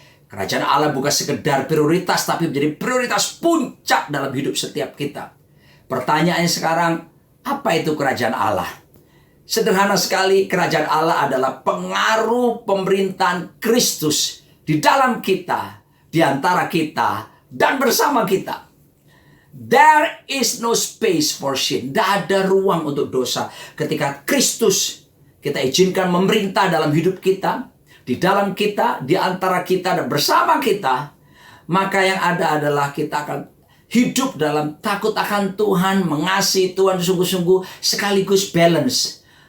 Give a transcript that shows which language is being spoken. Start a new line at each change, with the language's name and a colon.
Indonesian: Kerajaan Allah bukan sekedar prioritas tapi menjadi prioritas puncak dalam hidup setiap kita. Pertanyaannya sekarang, apa itu kerajaan Allah? Sederhana sekali, kerajaan Allah adalah pengaruh pemerintahan Kristus di dalam kita, di antara kita, dan bersama kita.
English: There is no space for sin.
Indonesian: Tidak ada ruang untuk dosa. Ketika Kristus kita izinkan memerintah dalam hidup kita, di dalam kita, di antara kita, dan bersama kita, maka yang ada adalah kita akan hidup dalam takut akan Tuhan, mengasihi Tuhan sungguh-sungguh, sekaligus balance.